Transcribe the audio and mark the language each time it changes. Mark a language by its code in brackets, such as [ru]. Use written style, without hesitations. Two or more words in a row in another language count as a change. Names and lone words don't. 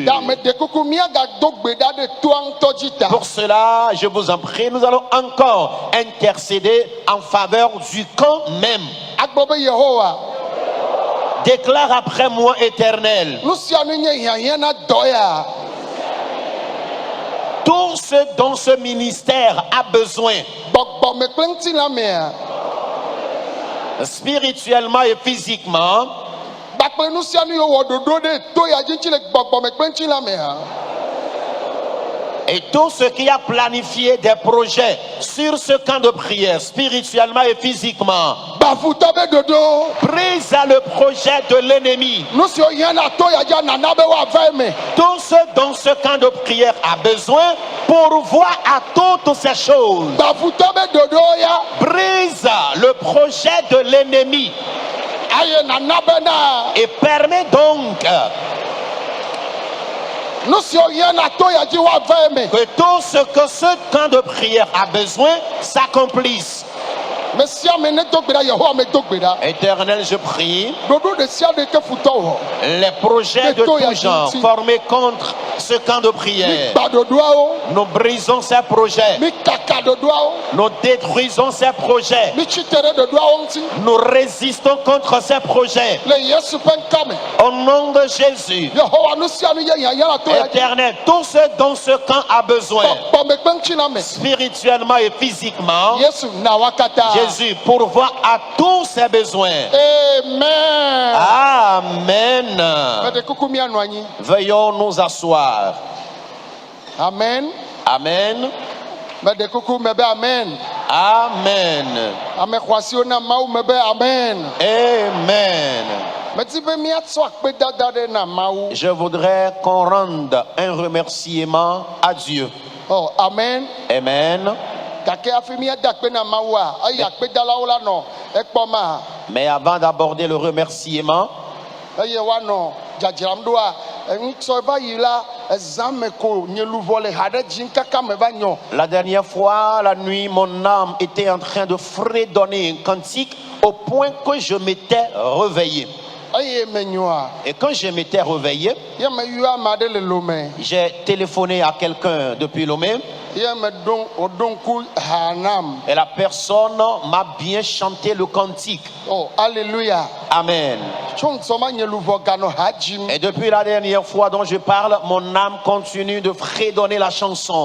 [ee] Da meɖe kuku míagado gbe ɖa ɖe toa ŋutɔ dzi ta. [fr] Pour cela, je vous en prie, nous allons encore intercéder en faveur du camp même. [ee] Agblɔ be Yehowa, [fr] Déclare après moi, Éternel, [ee] nu sia nu nye hiahiã na dɔ ya. [fr] tout ce dont ce ministère a besoin, [ee] Gbɔgbɔme kple ŋutilãmea. [fr] spirituellement et physiquement, [ee] Kpakple nu sia nu yiwo wɔ ɖoɖo ɖe to ya dzi ŋuti le gbɔgbɔme kple ŋutilãmea. [fr] et tout ce qui a planifié des projets sur ce camp de prière, spirituellement et physiquement, [ee] Bafutɔ be ɖoɖo. [fr] brise à le projet de l'ennemi. [ee] Nu siwo hiã na to ya dzi nana be woava eme. [fr] Tout ce dont ce camp de prière a besoin, pourvoit à toutes ces choses. [ee] Bafutɔ be ɖoɖo ya. [fr] Brise le projet de l'ennemi [ee] Aye nana bena. [fr] et permet donc [ee] Nu siwo hiã na to ya dzi woava eme. [fr] que tout ce que ce camp de prière a besoin s'accomplisse. [ee] Me sia me ne do gbe ɖa, Yehowa me do gbe ɖa. [fr] Éternel, je prie, [ee] Ɖoɖo ɖe sia ɖe ke futɔ wɔ. [fr] les projets de tout genre formés contre ce camp de prière, [ee] Gba ɖoɖoawo. [fr] nous brisons ces projets, [ee] Mi kaka ɖoɖoawo. [fr] nous détruisons ces projets, [ee] Mi tsitre ɖe ɖoɖoawo ŋuti. [fr] nous résistons contre ces projets. [ee] Le Yesu ƒe ŋkɔ me. [fr] Au nom de Jésus, [ee] Yehowa nu sia nu ye hiahiã na to ya dzi. [fr] Éternel, tout ce dont ce camp a besoin, [ee] Gbɔgbɔme kple ŋutilãme. [fr] spirituellement et physiquement, [ee] Yesu na wa katã. [fr] Jésus pourvoit à tous ses besoins. [ee] Amen. [fr] Amen. [ee] Meɖe kuku míanɔ anyi. [fr] Veuillons nous asseoir. [ee] Amen. [fr] Amen. [ee] Meɖe kuku me be amen. [fr] Amen. [ee] Ame xɔasiwo na Mawu me be amen. [fr] Amen. [ee] Medi be míatsɔ akpedada ɖe na Mawu. [fr] Je voudrais qu'on rende un remerciement à Dieu. [ee] Oh, amen. [fr] Amen. [ee] Gake hafi míada akpe na Mawua, eye akpedalawo la nɔ ekpɔma, [fr] Mais avant d'aborder le remerciement, [ee] eye woanɔ dzadzram ɖoa, ŋutsɔ va yi la, ezã me ko nye luʋɔ le ha ɖe dzim kaka me va nyɔ. [fr] la dernière fois, la nuit, mon âme était en train de fredonner un cantique au point que je m'étais réveillé. [ee] Eye menyɔa, [fr] Et quand je m'étais réveillé, [ee] ye me yɔ ame aɖe le lome, [fr] j'ai téléphoné à quelqu'un depuis Lomé [ee] ye me woɖo ŋku ha nam. [fr] et la personne m'a bien chanté le cantique. [ee] Oh, alléluia. [fr] Amen. [ee] Tso ŋusɔ ma nye luʋɔ ganɔ ha dzim. [fr] Et depuis la dernière fois dont je parle, mon âme continue de fredonner la chanson.